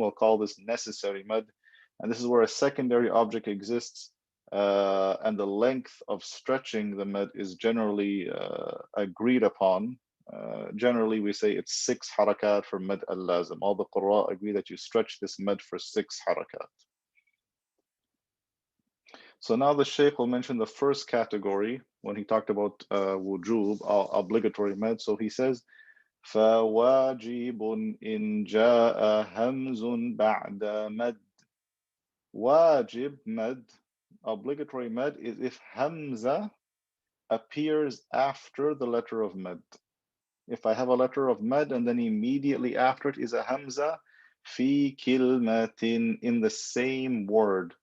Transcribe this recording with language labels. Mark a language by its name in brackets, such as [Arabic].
[English] We'll call this necessary mad. And this is where a secondary object exists, and the length of stretching the mad is generally agreed upon. Generally, we say it's 6 harakat for mad al-lazim. All the Qurra agree that you stretch this mad for 6 harakat. So now the Shaykh will mention the first category when he talked about wujub, obligatory mad. So he says, [Arabic] فواجب إن جاء همز بعد مد. [English] Wajib mad, obligatory mad, is if hamza appears after the letter of mad. If I have a letter of mad and then immediately after it is a hamza, fi kilmatin, in the same word.